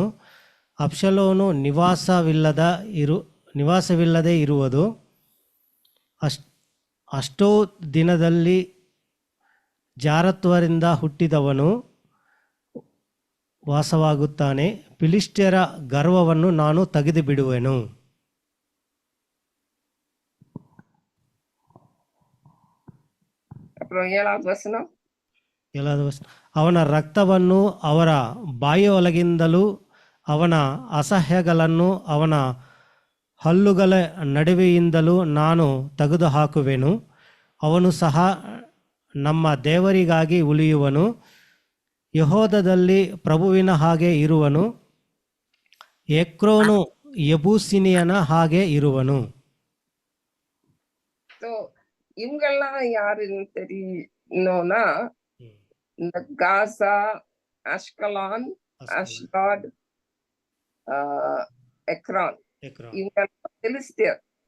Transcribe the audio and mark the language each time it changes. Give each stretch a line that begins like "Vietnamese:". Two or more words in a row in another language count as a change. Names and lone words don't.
Kannada: ಅಬ್ಸಲೋನು ನಿವಾಸವಿಲ್ಲದೆ ಇರುವುದು. ಅಷ್ಟೋ ದಿನದಲ್ಲಿ ಜಾರತ್ವರಿಂದ ಹುಟ್ಟಿದವನು ವಾಸವಾಗುತ್ತಾನೆ. ಫಿಲಿಷ್ಟಿಯರ ಗರ್ವವನ್ನು ನಾನು ತೆಗೆದು ಬಿಡುವೆನು.
Tamil: அப்புறம் 7வது வசனம்.
Kannada: ಅವನ ರಕ್ತವನ್ನು ಅವರ ಬಾಯಿಯೊಳಗಿಂದಲೂ ಅವನ ಅಸಹ್ಯಗಳನ್ನು ಅವನ ಹಲ್ಲುಗಳ ನಡುವೆಯಿಂದಲೂ ನಾನು ತೆಗೆದುಹಾಕುವೆನು. ಅವನು ಸಹ ನಮ್ಮ ದೇವರಿಗಾಗಿ ಉಳಿಯುವನು, ಯೆಹೂದದಲ್ಲಿ ಪ್ರಭುವಿನ ಹಾಗೆ ಇರುವನು. ಎಕ್ರೋನು ಯಬೂಸಿನಿಯನ ಹಾಗೆ ಇರುವನು.
Tamil: இவங்கெல்லாம் யாருன்னு தெரியணும்னா, இந்த காசா, அஷ்கலான், அஷ்டாட், எக்ரான், இவங்க பெலிஸ்தியர்.